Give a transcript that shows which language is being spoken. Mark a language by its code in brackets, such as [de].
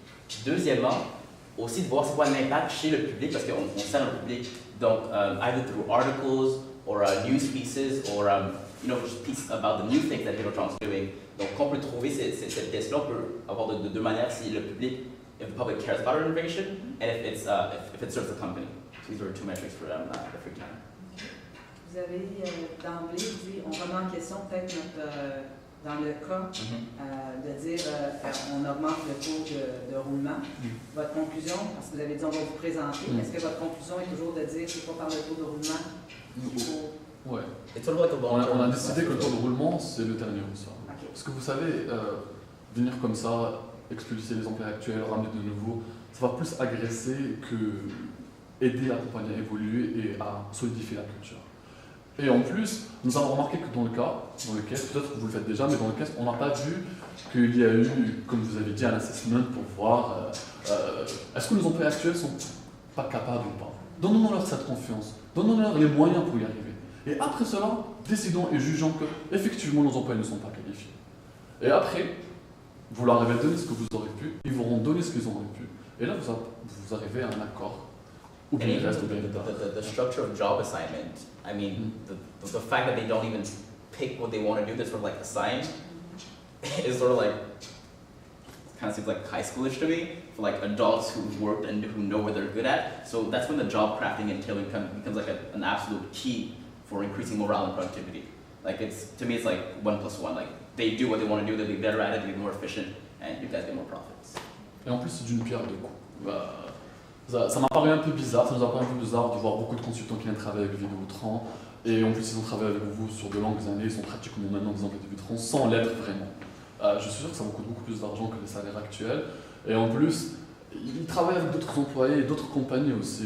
[fr] Puis deuxièmement, aussi de voir c'est quoi l'impact chez le public, parce qu'on sert le public, donc [en] either through articles or news pieces or just pieces about the new things that Videotron is doing. [fr] Donc on peut trouver cette pièce-là, on peut avoir de deux manières si le public, [en] if the public cares about our innovation, and if it serves the company. So these are 2 metrics for the free time. [fr] Vous avez d'emblée dit, on remet en question peut-être dans le cas de dire on augmente le taux de roulement. Votre conclusion, parce que vous avez dit on va vous présenter, est-ce que votre conclusion est toujours de dire c'est pas par le taux de roulement? Ouais. On a décidé que le taux de roulement c'est le dernier ressort. [en] Okay. [fr] Parce que vous savez, venir comme ça, expulser les emplois actuels, ramener de nouveaux, ça va plus agresser que aider la compagnie à évoluer et à solidifier la culture. Et en plus, nous avons remarqué que dans le cas, peut-être que vous le faites déjà, mais dans le cas, on n'a pas vu qu'il y a eu, comme vous avez dit, un assessment pour voir est-ce que nos employés actuels sont pas capables ou pas. Donnons-leur cette confiance, donnons-leur les moyens pour y arriver. Et après cela, décidons et jugeons que effectivement nos employés ne sont pas qualifiés. Et après, vous leur avez donné ce que vous aurez pu, ils vous auront donné ce qu'ils auraient pu. Et là, vous arrivez à un accord. Ou bien il reste [en] the structure of job assignment, I mean, the fact that they don't even pick what they want to do, they're sort of like assigned, is sort of like, kind of seems like high schoolish to me, for like adults who've worked and who know what they're good at. So that's when the job crafting and tailoring becomes like an absolute key for increasing morale and productivity. Like to me, it's like 1 + 1. Like they do what they want to do, they be better at it, they be more efficient, and you guys get more profits. [fr] Et en plus, c'est d'une pierre deux coups. Ça m'a paru un peu bizarre, ça nous a paru un peu bizarre de voir beaucoup de consultants qui viennent travailler avec Vidéotron. Et en plus, ils ont travaillé avec vous sur de longues années, ils sont pratiquement maintenant des employés de Vidéotron sans l'être vraiment. Je suis sûr que ça vous coûte beaucoup plus d'argent que les salaires actuels. Et en plus, ils travaillent avec d'autres employés et d'autres compagnies aussi.